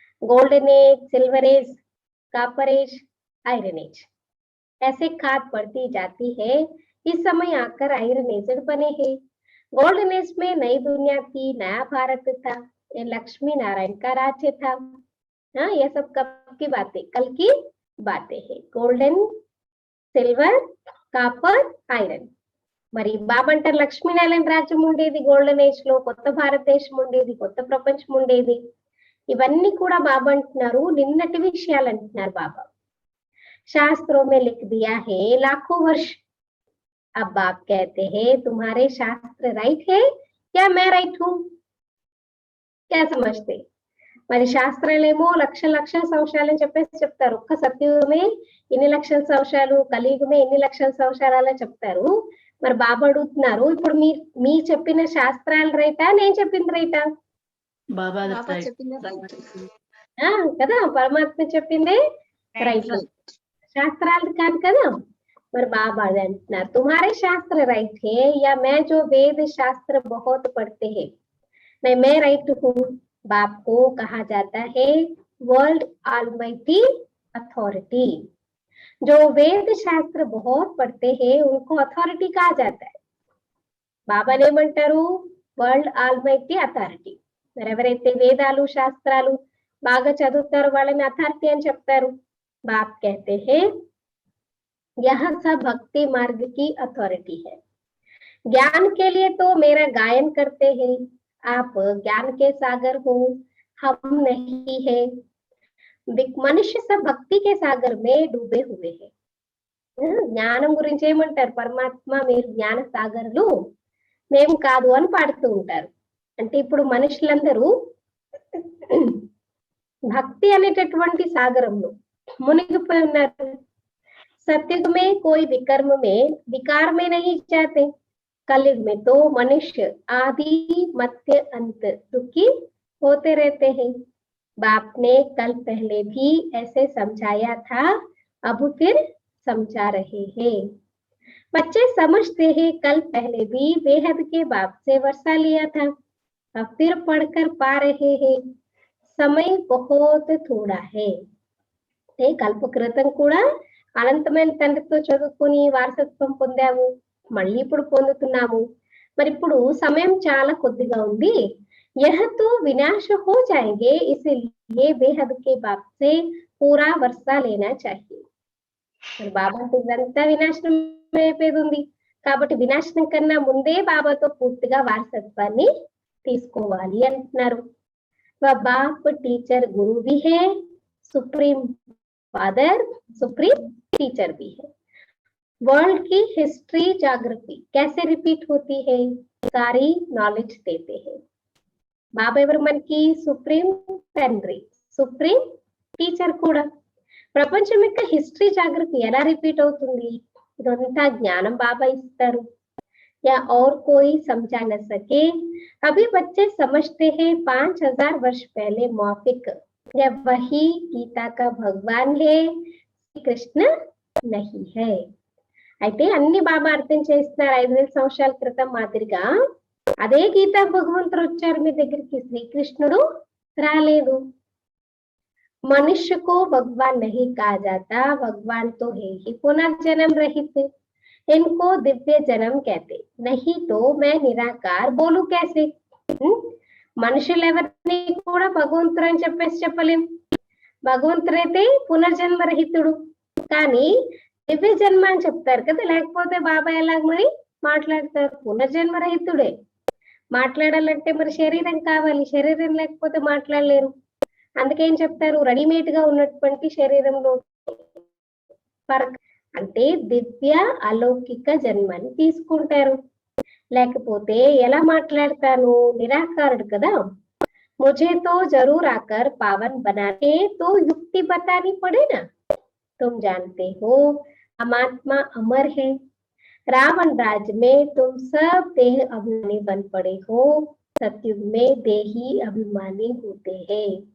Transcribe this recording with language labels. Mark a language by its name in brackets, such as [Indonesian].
[Hindi] Golden age, silver as, copper age, iron age, ऐसे खाद बढ़ती जाती है. इस समय आकर आयरन एज बने हैं. गोल्डन एज में नई दुनिया थी, नया भारत था, ये लक्ष्मी नारायण का राज्य था. हाँ, ये सब कब की बातें, कल की बातें हैं. [English] Golden, silver, copper, iron. [Telugu] మరి బాబా అంటారు లక్ష్మీనారాయణ రాజ్యం ఉండేది గోల్డెన్ ఏజ్ లో, కొత్త భారతదేశం ఉండేది, కొత్త ప్రపంచం ఉండేది. ఇవన్నీ కూడా బాబా అంటున్నారు, నిన్నటి విషయాలు అంటున్నారు బాబా. [Hindi] शास्त्रों में लिख दिया है लाखों वर्ष, अब बाप कहते हैं तुम्हारे शास्त्र राइट है क्या मैं राइट हूँ? क्या समझते? [Telugu] మరి శాస్త్రాలేమో లక్షల సంవత్సరాలని చెప్పేసి చెప్తారు. ఒక్క సత్యుగమే ఇన్ని లక్షల సంవత్సరాలు, కలియుగమే ఎన్ని లక్షల సంవత్సరాలు అని చెప్తారు. మరి బాబా అడుగుతున్నారు, ఇప్పుడు మీ చెప్పిన శాస్త్రాలు రైటా, నేను చెప్పింది రైటా? బాబా కదా, పరమాత్మ చెప్పిందే రైట్, శాస్త్రాలు కాదు కదా. మరి బాబా అది అంటున్నారు, [Hindi] तुम्हारे शास्त्र राइट है या मैं जो वेद शास्त्र बहुत पढ़ते हैं, नहीं मैं राइट हूँ. बाप को कहा जाता है वर्ल्ड ऑलमाइटी अथॉरिटी. जो वेद शास्त्र बहुत पढ़ते हैं उनको अथॉरिटी कहा जाता है. [Telugu] బాబా ఏమంటారు, వరల్డ్ ఆల్మైటీ అథారిటీ. మరి ఎవరైతే వేదాలు శాస్త్రాలు బాగా చదువుతారో వాళ్ళని అథారిటీ అని చెప్తారు. [Hindi] बाप कहते हैं यह सब भक्ति मार्ग की अथॉरिटी है. ज्ञान के लिए तो मेरा गायन करते हैं, आप ज्ञान के सागर हो, हम नहीं है. मनुष्य सब भक्ति के सागर में डूबे हुए हैं. [Telugu] జ్ఞానం గురించి ఏమంటారు, పరమాత్మ మీరు జ్ఞాన సాగర్లు, మేము కాదు అని పాడుతూ ఉంటారు. అంటే ఇప్పుడు మనుషులందరూ భక్తి అనేటటువంటి సాగరంలో మునిగిపోయి ఉన్నారు. [Hindi] सत्युग में कोई विकर्म में विकार में नहीं जाते, कलयुग में तो मनुष्य आदि मध्य अंत दुखी होते रहते हैं. बाप ने कल पहले भी ऐसे समझाया था, अब फिर समझा रहे हैं. बच्चे समझते हैं कल पहले भी बेहद के बाप से वर्षा लिया था, अब फिर पढ़कर पा रहे हैं. समय बहुत थोड़ा है. [Telugu] కల్ప క్రితం కూడా అనంతమైన తండ్రితో చదువుకుని వారసత్వం పొందాము, మళ్ళీ ఇప్పుడు పొందుతున్నాము. మరి ఇప్పుడు సమయం చాలా కొద్దిగా ఉంది. [Hindi] यह तो विनाश हो जाएंगे, इसलिए बेहद के बाप से पूरा वर्षा लेना चाहिए. [Telugu] మరి బాబా ఇదంతా వినాశనం అయిపోయేది ఉంది కాబట్టి వినాశనం కన్నా ముందే బాబాతో పూర్తిగా వారసత్వాన్ని తీసుకోవాలి అంటున్నారు. [Hindi] బాప్ టీచర్ గురు भी है, सुप्रीम फादर सुप्रीम टीचर भी है. वर्ल्ड की हिस्ट्री ज्योग्राफी कैसे रिपीट होती है, सारी नॉलेज देते हैं. [Telugu] బాబా ఎవరు మనకి? సుప్రీం తండ్రి, సుప్రీం టీచర్ కూడా. ప్రపంచం యొక్క హిస్టరీ జాగ్రత్త ఎలా రిపీట్ అవుతుంది? ఇదంతా జ్ఞానం బాబా ఇస్తారు. [Hindi] या और कोई समझा न सके। अभी बच्चे समझते हैं 5000 वर्ष पहले मौफिक या वही गीता का भगवान है, కృష్ణ నహి హై. [Telugu] అయితే అన్ని బాబా అర్థం చేస్తున్నారు 5000 సంవత్సరాల క్రితం మాదిరిగా. అదే గీతా భగవంతుడు వచ్చారు మీ దగ్గరికి, శ్రీకృష్ణుడు రాలేదు. [Hindi] मनुष्य को भगवान नहीं कहा जाता, भगवान तो है ही पुनर्जन्म रहित, इनको दिव्य जन्म कहते, नहीं तो मैं निराकार बोलू कैसे? [Telugu] మనుషులు ఎవరిని కూడా భగవంతుడు అని చెప్పేసి చెప్పలేం. భగవంతుడైతే పునర్జన్మ రహితుడు, కానీ దివ్య జన్మ అని చెప్తారు కదా. లేకపోతే బాబా ఎలాగ మరి మాట్లాడతారు? పునర్జన్మ రహితుడే. మాట్లాడాలంటే మరి శరీరం కావాలి, శరీరం లేకపోతే మాట్లాడలేరు. అందుకేం చెప్తారు? రెడీమేడ్ గా ఉన్నటువంటి శరీరంలో అంటే దివ్య అలౌకిక జన్మని తీసుకుంటారు. లేకపోతే ఎలా మాట్లాడతాను? నిరాకారుడు కదా. [Hindi] मुझे तो जरूर आकर पावन बनाने तो युक्ति बतानी पड़े ना। तुम जानते हो परमात्मा अमर है, रावण राज में तुम सब देह अभिमानी बन पड़े हो, सतयुग में देही अभिमानी होते हैं.